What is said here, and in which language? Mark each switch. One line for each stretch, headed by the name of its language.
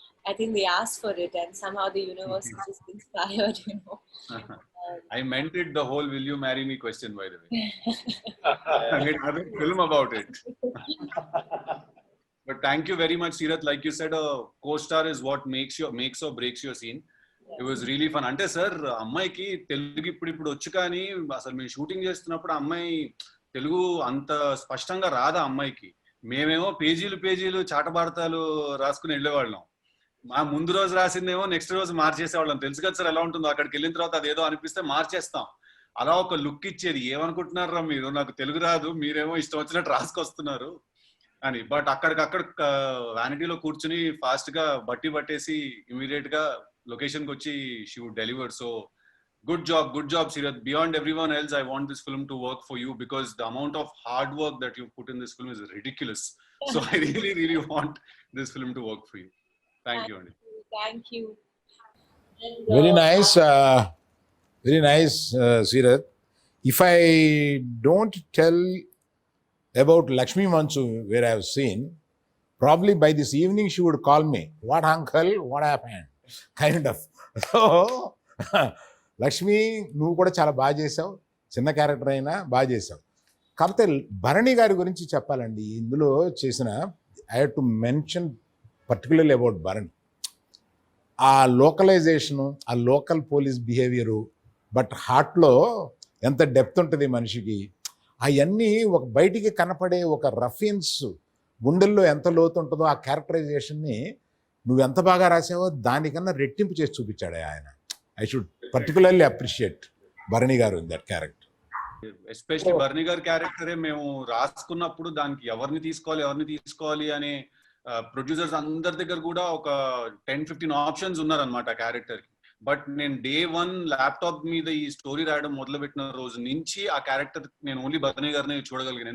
English: I think they asked for it, and somehow the universe is just inspired, I meant it the whole "Will you marry me" question, by the way. I made another film about it. But thank you very much, Sirath. Like you said, a co-star is what makes or breaks your scene. It was really fun.
Telugu: అంటే sir అమ్మాయికి తెలుగు ఇప్పుడు వచ్చు, కానీ అసలు మేము shooting చేస్తున్నప్పుడు అమ్మాయి తెలుగు అంత స్పష్టంగా రాదా అమ్మాయికి. మేమేమో పేజీలు చాటభారతాలు రాసుకుని వెళ్ళేవాళ్ళం. మా ముందు రోజు రాసిందేమో నెక్స్ట్ రోజు మార్చేసేవాళ్ళం. తెలుసు కదా సార్ ఎలా ఉంటుందో. అక్కడికి వెళ్ళిన తర్వాత అదేదో అనిపిస్తే మార్చేస్తాం. అలా ఒక లుక్ ఇచ్చేది. ఏమనుకుంటున్నారా మీరు, నాకు తెలుగు రాదు, మీరేమో ఇష్టం వచ్చినట్టు రాసుకొస్తున్నారు అని. బట్ అక్కడికక్కడ వ్యానిటీలో కూర్చుని ఫాస్ట్ గా బట్టి పట్టేసి ఇమీడియట్ గా లొకేషన్ కి వచ్చి
English: She would deliver. So good job Sirath. Beyond everyone else, I want this film to work for you, because the amount of hard work that you've put in this film is ridiculous. So I really want this film to work for you. Thank you, Andy. Thank you. And, Very nice. Very nice, Sirath. If I don't tell about Lakshmi Mansu, where I have seen, probably by this evening she would call me, "What uncle? What happened?" Kind of.
Telugu: So, Lakshmi, నువ్వు కూడా చాలా బాగా చేసావు. చిన్న character అయినా బాగా చేసావు. కాకపోతే భరణి గారి గురించి చెప్పాలండి. ఇందులో చేసిన
English: I have to mention particularly about Bharani.
Telugu: ఆ లోకలైజేషను, ఆ లోకల్ పోలీస్ బిహేవియరు, బట్ హార్ట్లో ఎంత డెప్త్ ఉంటుంది మనిషికి, అవన్నీ ఒక బయటికి కనపడే ఒక రఫియన్స్ గుండెల్లో ఎంత లోతు ఉంటుందో ఆ క్యారెక్టరైజేషన్ని నువ్వు ఎంత బాగా రాసావో దానికన్నా రెట్టింపు చేసి చూపించాడు ఆయన.
English: I should particularly appreciate Bharani garu in that character.
Telugu: Especially Bharani గారి క్యారెక్టరే మేము రాసుకున్నప్పుడు దానికి ఎవరిని తీసుకోవాలి అనే ప్రొడ్యూసర్స్ అందరి దగ్గర కూడా ఒక 10-15 ఆప్షన్స్ ఉన్నారనమాట ఆ క్యారెక్టర్ కి. బట్ నేను day 1 ల్యాప్టాప్ మీద ఈ స్టోరీ రాయడం మొదలుపెట్టిన రోజు నుంచి ఆ క్యారెక్టర్ నేను ఓన్లీ భరణి గారిని చూడగలిగాను.